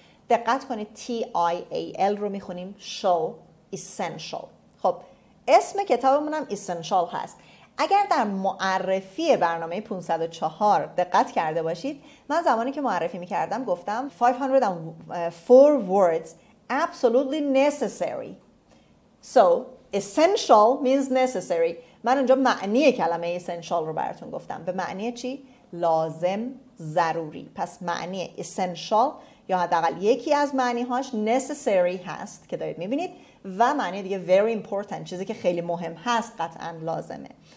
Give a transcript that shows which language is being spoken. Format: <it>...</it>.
<fa>دقت کنید TIAL رو میخونیم show، essential. خب اسم کتابمون هم essential هست. اگر در معرفی برنامه 504 دقت کرده باشید، من زمانی که معرفی میکردم گفتم 504</fa> <en>words absolutely necessary. So essential means necessary.</en> <fa>من اونجا معنی کلمه essential رو براتون گفتم. به معنی چی؟ لازم، ضروری. پس معنی essential یا حداقل یکی از معنی‌هاش necessary هست که دارید می‌بینید، و معنی دیگه</fa> <en>very important،</en> <fa>چیزی که خیلی مهم هست، قطعاً لازمه.</fa>